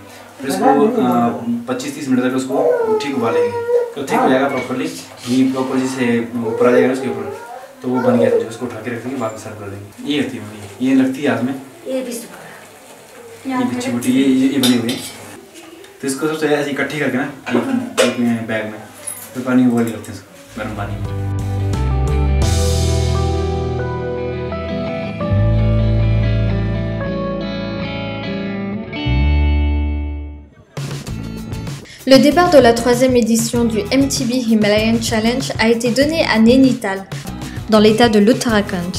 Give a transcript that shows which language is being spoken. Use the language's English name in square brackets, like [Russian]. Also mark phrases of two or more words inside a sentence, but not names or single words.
[Hindi] फिर इसको 25-30 मिनट तक उसको ठीक उबालेंगे, तो ठीक हो जाएगा प्रॉपरली, घी प्रॉपर जैसे ऊपर आ जाएगा उसके ऊपर, तो वो बन गया। जो उसको उठा के रखेंगे, बाद में सर्व कर देंगे। ये होती है मम्मी, ये लगती है हाथ में, ये बिच्छी बुटी ये बनी हुई है। तो इसको सबसे ऐसे इकट्ठी करके ना एक बैग में फिर पानी में बॉइल करते हैं इसको गर्म पानी में। [French] Le départ de la 3e édition du MTB Himalayan Challenge a été donné à Nainital, dans l'état de l'Uttarakhand.